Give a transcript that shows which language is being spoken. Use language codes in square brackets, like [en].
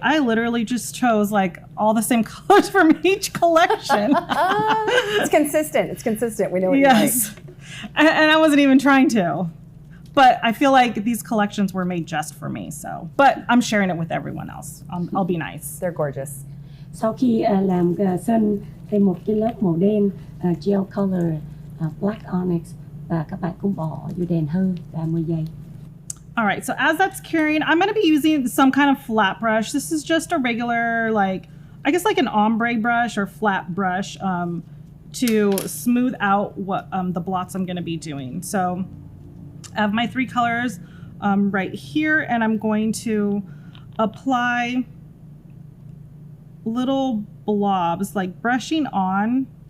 [en] I literally just chose like all the same colors from each collection. It's consistent. It's consistent. We know what you like. Yes. And I wasn't even trying to. But I feel like these collections were made just for me. But I'm sharing it with everyone else. I'll be nice. They're gorgeous. [vi] Sau khi làm sơn thêm một cái lớp màu đen gel color Black Onyx và các bạn cũng bỏ vô đèn hư 30 giây. [en] All right, so as that's curing, I'm going to be using some kind of flat brush. This is just a regular, I guess like an ombre brush or flat brush to smooth out what the blots I'm going to be doing. So I have my three colors right here, and I'm going to apply little blobs, like brushing on.